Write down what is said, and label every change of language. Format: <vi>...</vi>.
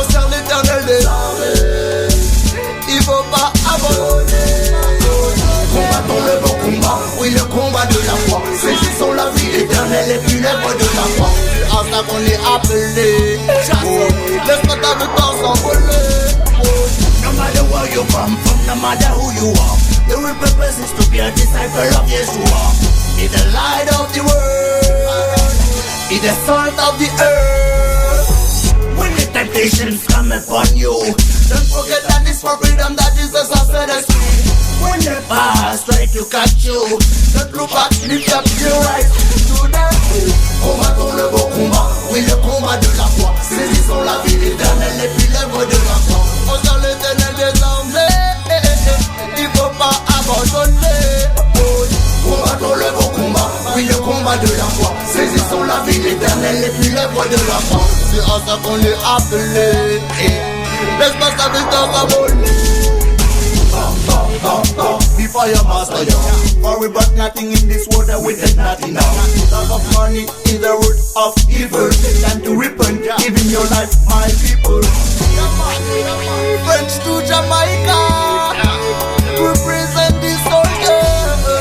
<fr>Au sein l'éternel des armées, il faut pas abandonner. Combattons le beau combat, oui le combat de la foi. Saisissons la vie éternelle et puis l'œuvre de la foi. C'est à ça qu'on est appelé. Laisse pas ta temps s'envoler.</fr> <en>No matter where you come from, no matter who you are, the real purpose is to be a disciple of Yeshua. Be the light of the world, be the salt of the earth. When the temptations come upon you, don't forget that it's for freedom that Jesus has set us free. When the past try to catch you, don't look back, lift up your eyes to the sea.</en> <fr>Combattons le beau combat, oui le combat de la foi. Saisissons la vie éternelle et puis l'œuvre de la foi. Au sein l'éternel des armées, il faut pas abandonner. Combattons le beau combat, oui le combat de la foi. Saisissons la vie éternelle et puis l'œuvre de la foi. C'est à ça qu'on est appelé. Laisse pas sa vie dans sa volée.</fr> <en>Be fire master, yo. For we brought nothing in this world that we take nothing now. Love of money is the root of evil. Time to repent, giving your life, my people. French to Jamaica, represent the soldiers.</en>